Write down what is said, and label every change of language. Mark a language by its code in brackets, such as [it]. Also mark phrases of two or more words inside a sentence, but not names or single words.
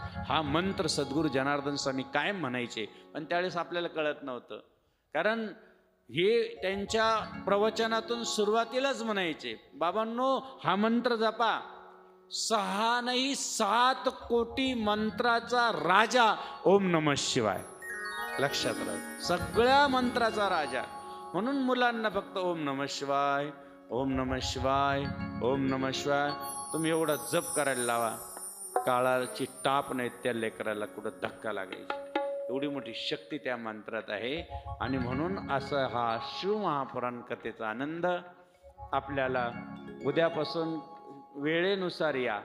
[mr] हा मंत्र सद्गुरू जनार्दन स्वामी कायम म्हणायचे. पण त्यावेळेस आपल्याला कळत नव्हतं, कारण हे त्यांच्या प्रवचनातून सुरुवातीलाच म्हणायचे, बाबांनो हा मंत्र जपा. 6 नाही 7 कोटी मंत्राचा राजा [sa] ओम नमः शिवाय. [mr] लक्षात राहा, सगळ्या मंत्राचा राजा. म्हणून मुलांना फक्त [sa] ओम नमः शिवाय, ओम नमः शिवाय, ओम नमः शिवाय [mr] तुम्ही एवढा जप करायला लावा, काळाची टाप नाही त्या लेकराला कुठं धक्का लागायचा. एवढी मोठी शक्ती त्या मंत्रात आहे. आणि म्हणून असं हा शिवमहापुराण कथेचा आनंद आपल्याला उद्यापासून वेळेनुसार या.